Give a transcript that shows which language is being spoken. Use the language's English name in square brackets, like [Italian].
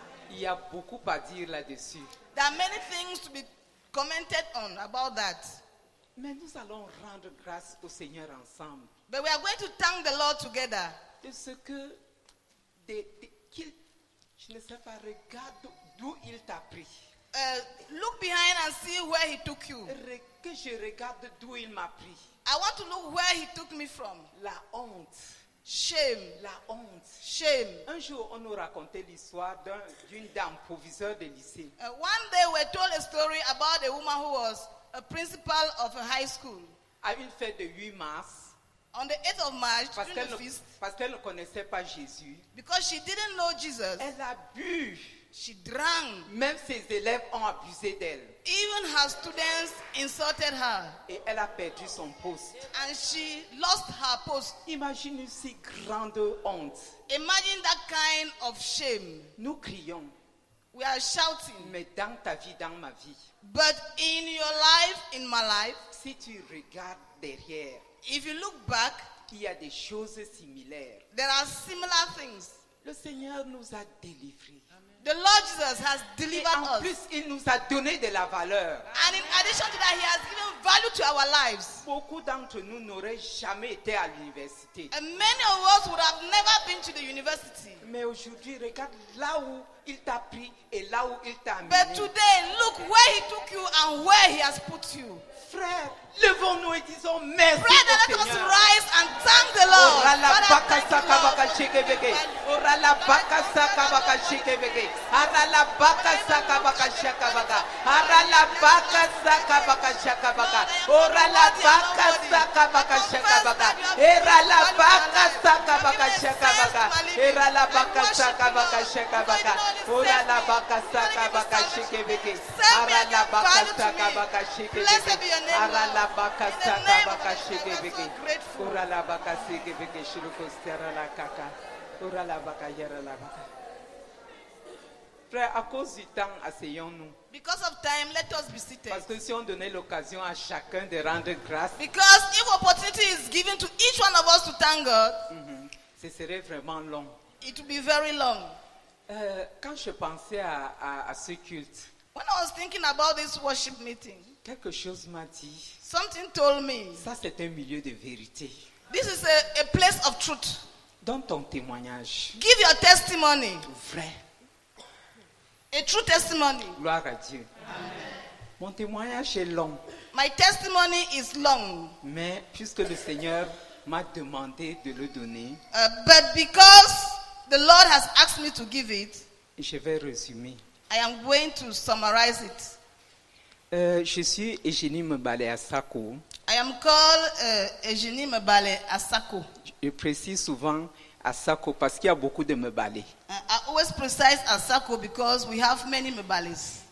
[French] Il y a beaucoup à dire là-dessus. [English] There are many things to be commented on about that. [French] Mais nous allons rendre grâce au Seigneur ensemble. [English] But we are going to thank the Lord together. [French] De ce que, je ne sais pas, regarde d'où il t'a pris. [English] look behind and see where he took you. [French] Que je regarde d'où il m'a pris. [English] I want to look where he took me from. [French] La honte. [English] Shame. [French] La honte. [English] Shame. [French] Un jour, on nous racontait l'histoire d'une dame proviseur de lycée. [English] One day we told a story about a woman who was a principal of a high school. [French] À une fête de 8 mars, [English] On the 8th of March, [French] parce [English] during [French] qu'elle [English] the feast, [French] ne connaissait pas Jésus, [English] because she didn't know Jesus, [French] elle a bu. [English] she drank. [French] Même ses élèves ont abusé d'elle. [English] Even her students insulted her. [French] Et elle a perdu son poste. [English] And she lost her post. [French] Imagine une si grande honte. [English] Imagine that kind of shame. [French] Nous crions, [English] We are shouting. [French] mais dans ta vie, dans ma vie, [English] But in your life, in my life, [French] si tu regardes derrière, [English] if you look back, [French] il y a des choses similaires. [English] there are similar things. [French] Le Seigneur nous a délivrés. [English] The Lord Jesus has [French] Et [English] delivered [French] en [English] us. [French] plus, il nous a donné de la valeur. [English] And in addition to that, He has given value to our lives. [French] Beaucoup d'entre nous n'auraient jamais été à l'université. [English] And many of us would have never been to the university. [French] Mais aujourd'hui, regarde là où il t'a pris et là où il t'a amené. [English] But today, look where He took you and where He has put you. [French] Frère, levons-nous et disons merci [English] Brother, [French] au [English] let us [French] Seigneur. [English] rise and thank the Lord. Ora la Father, baka thank you, saka Lord. baka shikebeke. Ora la baka saka baka shikebeke. Ara la baka saka baka shaka baka. Ara la baka saka baka shaka baka. Ora la baka saka baka shaka baka. Era la baka saka baka shaka baka. Era la baka saka baka shaka baka. Ora la baka saka baka shikebeke. Ara la baka saka baka shikebeke. Ara la baka saka baka shikebeke. Ora la baka shikebeke shiruko stera la kaka. Ora la baka yera la baka. [French] Frère, à cause du temps, asseyons-nous. [English] Because of time, let us be seated. [French] Parce que si on donnait l'occasion à chacun de rendre grâce, [English] Because if opportunity is given to each one of us to thank God, [French] ce serait vraiment long. [English] it will be very long. [French] Quand je pensais à ce culte, [English] When I was thinking about this worship meeting, [French] quelque chose m'a dit, [English] something told me, [French] ça c'est un milieu de vérité. [English] this is a place of truth. [French] Donne ton témoignage [English] Give your testimony, [French] vrai. [English] a true testimony. [French] Gloire à Dieu. Mon témoignage est long, [English] My testimony is long, [French] mais puisque le Seigneur m'a demandé de le donner, [English] but because the Lord has asked me to give it, [French] je vais résumer. [English] I am going to summarize it. [French] Je suis Eugénie Mbale Asako. [English] I am called Eugénie Mbale Asako. [French] Je précise souvent Asako parce qu'il y a beaucoup de Mbale. [English] I always precise Asako because we have many Mbales.